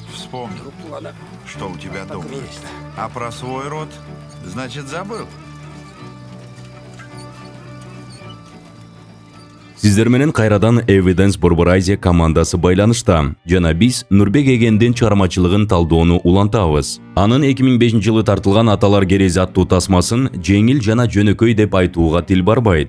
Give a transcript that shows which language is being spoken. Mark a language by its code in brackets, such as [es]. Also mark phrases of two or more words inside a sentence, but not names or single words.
[ru] вспомнил, Руку она что у тебя дома покрылась. есть. А про свой род, значит, забыл. [ky] Сиздер менен кайрадан Evidence Borboraisia командасы байланышта. Жана биз Нурбек Эгендин чыгармачылыгын талдоону улантабыз. Анын 2005 жылы тартылган Аталар керези аттуу тасмасын жеңил жана жөнөкөй деп айтууга тил барбайт.